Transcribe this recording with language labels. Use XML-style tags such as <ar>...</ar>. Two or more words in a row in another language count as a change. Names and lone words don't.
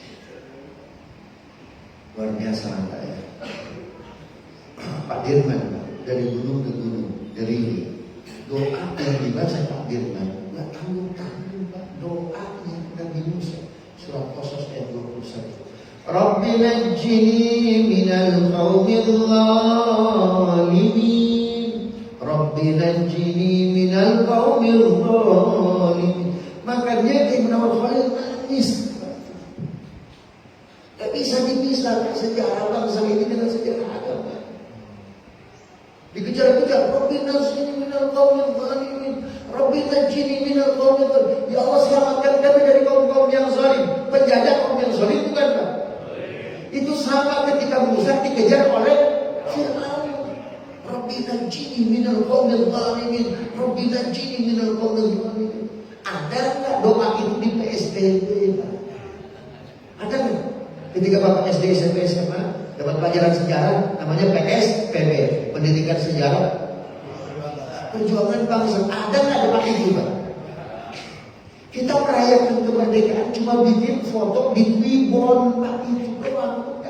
<id>Luar biasa, Pak, ya. Pak Dirman dari gunung ke gunung, dari ini. Doa yang dibaca Pak Dirman nggak tanggung-tanggung, Pak. Doanya Nabi Musa, surat Qasas ayat 21.</id> <ar>رب نجني من القوم الظالمين. رب نجني من القوم الظالمين.</ar> <id>Makanya Ibn Khalil nangis. Gak bisa dipisahkan sejarah bangsa ini dengan sejarah agama. Dikejar-kejar,</id> <ar>رب نجني من القوم الظالمين. رب نجني من القوم الظالمين. يا الله,</ar> <id>selamatkan kami dari kaum-kaum yang zalim. Penjajah kaum yang zalim bukan, Pak? Itu sama ketika Musa dikejar oleh Fir'aun.</id> <ar>رب نجني من القوم الظالمين. رب نجني من القوم الظالمين.</ar> <id>Ada nggak doa itu di PSBB, Pak? Ada nggak? Ketika Bapak SD, SMP, SMA dapat pelajaran sejarah, namanya PSBB, pendidikan sejarah perjuangan bangsa. Ada nggak doa itu, Pak? Kita merayakan kemerdekaan cuma bikin foto di Twibbon, Pak, itu doang, bukan?</id>